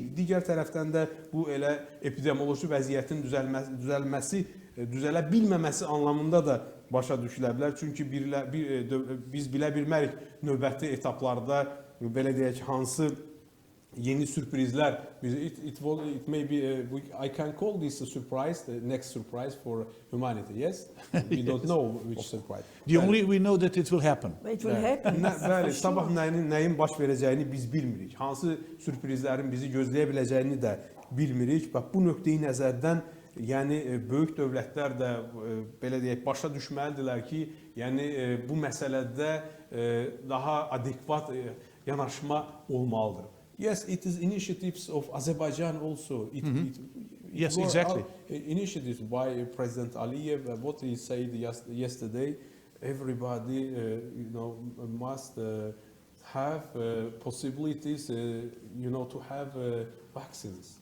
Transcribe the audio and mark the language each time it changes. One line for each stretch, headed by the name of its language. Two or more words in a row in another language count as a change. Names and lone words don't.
Azerbaijani: Digər tərəfdən də bu elə epidemioloji vəziyyətin düzələ bilməməsi anlamında da başa düşülə bilər. Çünki biz bilə bilmərik növbəti etaplarda belə deyək hansı yeni sürprizlər.
English: It may be, I can call this a surprise, the next surprise for humanity, yes? We don't know which surprise. We know that it will happen. It will happen.
Azerbaijani: Bəli, sabah nəyin baş verəcəyini biz bilmirik. Hansı sürprizlərin bizi gözləyə biləcəyini də bilmirik. Bax, bu nöqteyi nəzərdən yəni böyük dövlətlər də belə deyək başa düşməlidirlər ki, yəni bu məsələdə daha adekvat yanaşma olmalıdır.
English: Yes, it is initiatives of Azerbaijan also. Yes, exactly. Initiatives by President Aliyev. What he said yesterday, everybody must have possibilities to have vaccines.